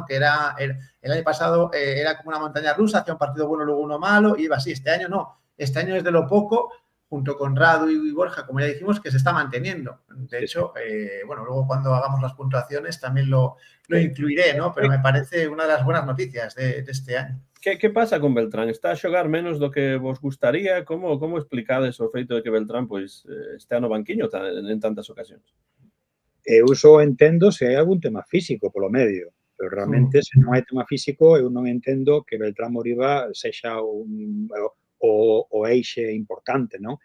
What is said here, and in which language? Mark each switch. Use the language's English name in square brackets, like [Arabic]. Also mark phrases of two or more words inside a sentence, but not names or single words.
[Spanish] Que el año pasado era como una montaña rusa, hacía un partido bueno, luego uno malo, y iba así. Este año no. Este año es de lo poco, junto con Radu y Borja, como ya dijimos, que se está manteniendo. De hecho, bueno, luego cuando hagamos las puntuaciones también lo incluiré, ¿no? Pero me parece una de las buenas noticias de este año. [Galician] Que pasa con Beltrán? Está a xogar menos do que vos gustaría? Como explicades o feito de que Beltrán pois estea no banquiño en tantas ocasións? Eu só entendo se hai algún tema físico polo medio, pero realmente se non hai tema físico eu non entendo que Beltrán Moriba sexa o eixe importante, non?